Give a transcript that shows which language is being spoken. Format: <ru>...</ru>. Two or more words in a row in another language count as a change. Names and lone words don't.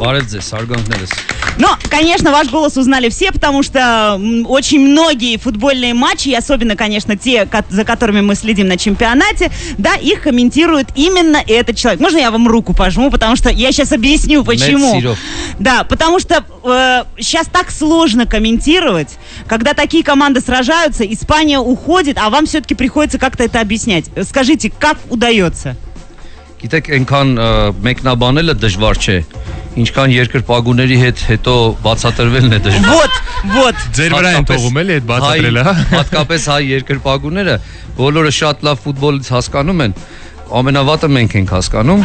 <ru>Но, конечно, ваш голос узнали все, потому что очень многие футбольные матчи, и особенно, конечно, те, за которыми мы следим на чемпионате, да, их комментирует именно этот человек. Можно я вам руку пожму, потому что я сейчас объясню, почему. Да, потому что сейчас так сложно комментировать, когда такие команды сражаются, Испания уходит, а вам все-таки приходится как-то это объяснять. Скажите, как удается?</ru> <hy>Գիտեք, այնքան մեկնաբանելը դժվար չէ, ինչքան երկրպագուների հետ հետո բացատրվելն է դժվար։ Вот. Ձեր վրա են թողում էլի այդ բացատրելը, հա։ Հատկապես հայ երկրպագուները բոլորը շատ լավ ֆուտբոլից հասկանում են, ամենավատը մենք ենք հասկանում։</hy>